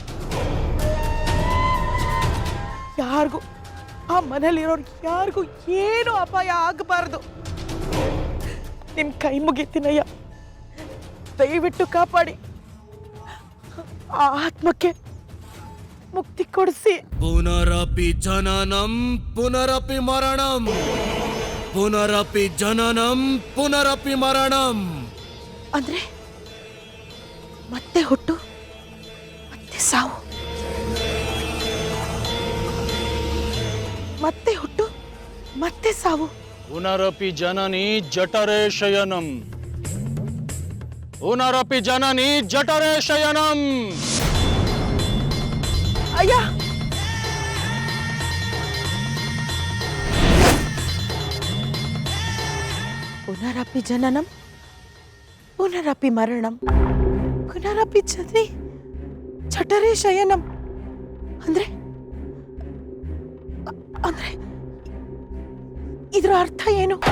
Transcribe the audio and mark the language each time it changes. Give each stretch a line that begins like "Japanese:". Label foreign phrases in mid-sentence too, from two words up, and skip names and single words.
Kannada: ಯಾರಿಗೂ, ಆ ಮನೇಲಿರೋರು ಯಾರಿಗೂ ಏನು ಅಪಾಯ ಆಗಬಾರ್ದು. ನಿಮ್ ಕೈ ಮುಗಿತೀನಯ್ಯ, ದಯವಿಟ್ಟು ಕಾಪಾಡಿ. ಆ ಆತ್ಮಕ್ಕೆ ಮುಕ್ತಿ ಕೊಡಿಸಿ.
Sanskrit: ಪುನರಪಿ ಜನನಂ ಪುನರಪಿ ಮರಣಂ, ಪುನರಪಿ ಜನನಂ ಪುನರಪಿ ಮರಣಂ.
Kannada: ಅಂದ್ರೆ ಮತ್ತೆ ಹುಟ್ಟು ಮತ್ತೆ ಸಾವು, ಮತ್ತೆ ಹುಟ್ಟು ಮತ್ತೆ ಸಾವು.
Sanskrit: ಪುನರಪಿ ಜನನಿ ಜಠರೇ ಶಯನಂ, ಪುನರಪಿ ಜನನಿ ಜಠರೇ ಶಯನಂ. ಅಯ್ಯ, ಪುನರಪಿ ಜನನಂ ಪುನರಪಿ ಮರಣಂ ಪುನರಪಿ ಜನನಿ ಜಠರೇ ಶಯನಂ.
Kannada: ಅಂದ್ರೆ ಅಂದ್ರೆ ಇದರ ಅರ್ಥ ಏನು?